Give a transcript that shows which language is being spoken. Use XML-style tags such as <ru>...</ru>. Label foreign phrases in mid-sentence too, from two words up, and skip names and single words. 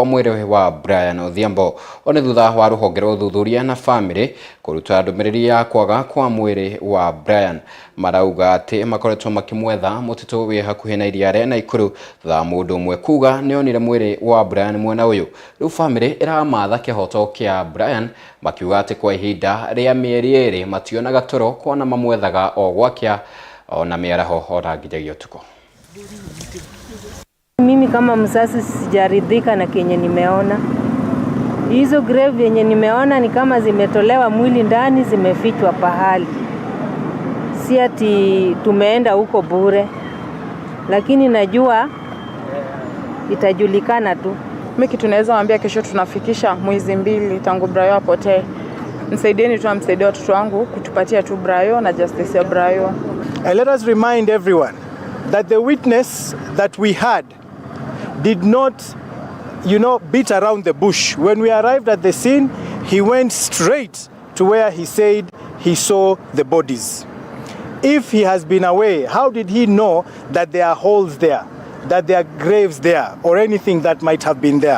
<ki>mwiri wa Brian Odhiambo oni thutha wa ruhongero thuthuria na family kuruta ndumiriri ya kwaga kwa mwiri wa Brian marauga ati makoretwo makimwetha mutito wi hakuhi na iriare na ikuru tha mundu mwe kuga nionire mwiri wa Brian mwena uyu riu family iramatha kihoto kia Brian makiuga ati kwa ihinda ria mieri eri mationaga toro kuona mamwethaga o gwakia ona miaraho orangijagia tuko.</ki> <sw>Mimi kama msasi sijaridhika na kenye nimeona. Hizo grave yenye nimeona ni kama zimetolewa mwili ndani, zimefichwa pahali. Si ati tumeenda huko bure, lakini najua itajulikana tu. Mimi kitu naweza waambia, kesho tunafikisha mwezi 2 tangu Brayo apotee. Msaidieni tu, amsaidie watoto wangu kutupatia tu Brayo na justice ya Brayo.</sw> <en>Let us remind everyone that the witness that we had did not, beat around the bush. When we arrived at the scene, he went straight to where he said he saw the bodies. If he has been away, how did he know that there are holes there, that there are graves there, or anything that might have been there?</en>